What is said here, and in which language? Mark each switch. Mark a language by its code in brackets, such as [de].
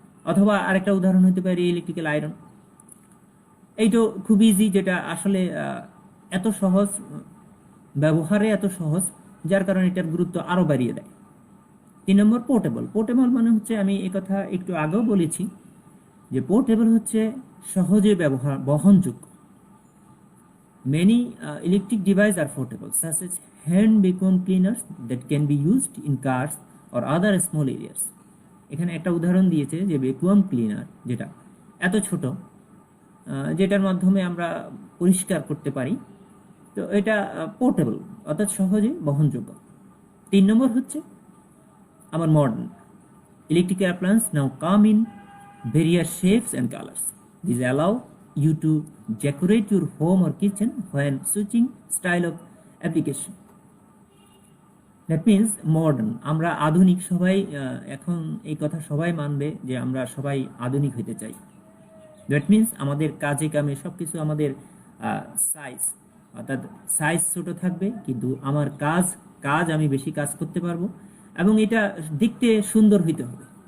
[bn] অথবা আরেকটা উদাহরণ হতে পারে ইলেকট্রিক্যাল আয়রন। এই তো খুব ইজি, যেটা আসলে এত সহজ, ব্যবহারে এত সহজ, যার কারণে এটার গুরুত্ব আরো বাড়িয়ে দেয়। 3 নম্বর, পোর্টেবল। পোর্টেবল মানে হচ্ছে, আমি কথা একটু আগেও বলেছি যে পোর্টেবল হচ্ছে সহজে বহনযোগ্য। [en] Many electric device আর portable, such as hand vacuum cleaners that can be used in cars or other small areas. [bn] এখানে একটা উদাহরণ দিয়েছে যে ভ্যাকুয়াম ক্লিনার, যেটা এত ছোট, যেটার মাধ্যমে আমরা পরিষ্কার করতে পারি। তো এটা পোর্টেবল, অর্থাৎ সহজে বহনযোগ্য। 3 নম্বর হচ্ছে আমার modern. [en] Electrical appliances now come in various shapes and colors. These allow you to decorate your home or kitchen when switching style of application. That means modern, [bn] আমরা আধুনিক। সবাই এখন এই কথা সবাই মানবে যে আমরা সবাই আধুনিক হতে চাই। [en] that means [bn] আমাদের কাজে কামে সবকিছু আমাদের সাইজ, অর্থাৎ সাইজ ছোট থাকবে, কিন্তু আমার কাজ আমি বেশি কাজ করতে পারবো, এবং এটা দেখতে সুন্দর হইতে হবে।